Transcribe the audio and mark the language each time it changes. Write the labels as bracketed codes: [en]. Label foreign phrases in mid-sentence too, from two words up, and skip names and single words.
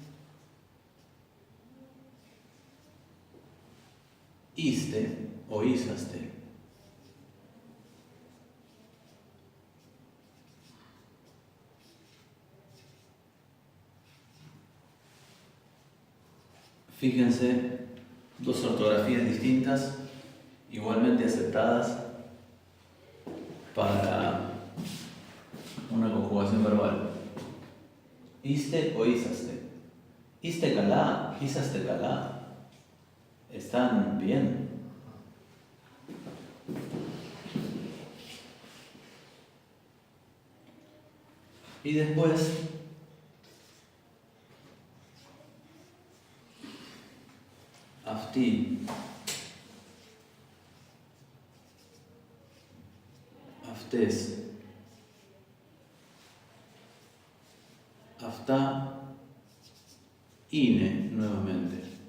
[el] είστε ή είσαστε. [es] Fíjense, dos ortografías distintas, igualmente aceptadas para una conjugación verbal. [el] είστε ή είσαστε. είστε καλά, είσαστε καλά. [es] Están bien. Y después [el] αυτή, αυτές, αυτά, είναι [es] nuevamente.